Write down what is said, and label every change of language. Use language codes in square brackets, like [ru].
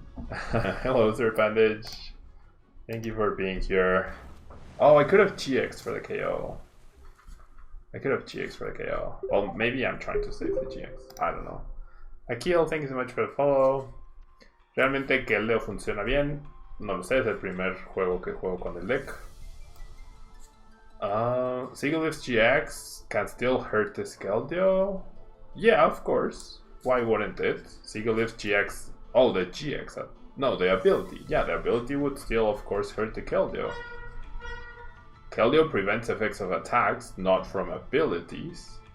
[en] Hello, Sir Bandage. Thank you for being here. Oh, I could have GX for the KO. I could have GX for the KO. Well, maybe I'm trying to save the GX. I don't know. Akil, thank you so much for the follow. [es] Realmente KELDEO funciona bien. No lo sé, es el primer juego que juego con el deck. [en] Sigalith's GX can still hurt this KELDEO? Yeah, of course. Why wouldn't it? Sigalith's GX. Oh, the GX. No, the ability. Yeah, the ability would still, of course, hurt the KELDEO. KELDEO prevents effects of attacks, not from abilities.